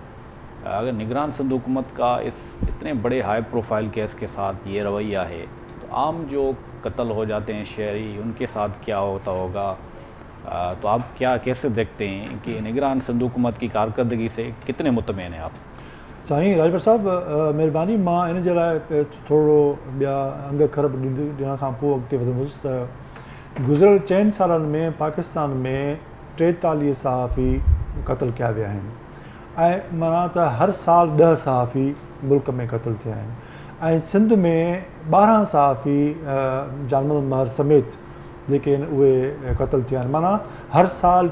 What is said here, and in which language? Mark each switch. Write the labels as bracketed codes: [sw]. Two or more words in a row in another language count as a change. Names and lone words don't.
[ur] اگر نگران سندھ حکومت کا اس اتنے بڑے ہائی پروفائل کیس کے ساتھ یہ رویہ ہے تو عام جو قتل ہو جاتے ہیں شہری، ان کے ساتھ کیا ہوتا ہوگا؟ تو آپ کیسے دیکھتے ہیں کہ نگران سندھ حکومت کی کارکردگی سے کتنے مطمئن ہیں آپ؟ [sd] साईं राजभर साहिबु महिरबानी, मां इन जे लाइ थोरो ॿिया अंग खरब ॾियण खां पोइ अॻिते वधंदुसि त गुज़िरियल 4 सालनि में पाकिस्तान में 43 सहाफ़ी क़तल कया विया आहिनि ऐं माना त हर साल 10 सहाफ़ी मुल्क में क़तल थिया आहिनि ऐं सिंध में 12 सहाफ़ी जान मोहम्मद महर समेत जेके आहिनि उहे क़तल थिया आहिनि माना हर साल